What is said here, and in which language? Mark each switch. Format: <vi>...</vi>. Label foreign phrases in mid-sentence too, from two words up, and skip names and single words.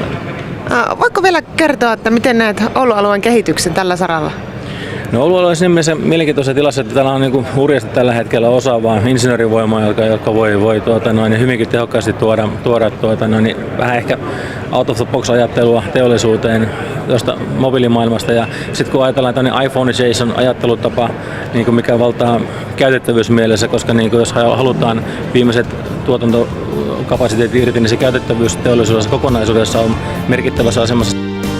<fi>Voitko vielä kertoa, että miten näet Oulun alueen kehityksen tällä saralla? No, Oulu on siinä mielessä mielenkiintoisessa tilassa, että täällä on niin hurjasti tällä hetkellä osaavaa insinöörivoimaa, joka voi hyvinkin tehokkaasti tuoda vähän ehkä</fi> <en>out of the box</en> <fi>-ajattelua teollisuuteen tuosta mobiilimaailmasta. Ja sitten kun ajatellaan tämmöinen iPhone-Jason ajattelutapa, niin mikä valtaa käytettävyysmielessä, koska niin jos halutaan viimeiset tuotantokapasiteetit irti, niin se käytettävyys teollisuudessa kokonaisuudessa on merkittävässä asemassa.</fi>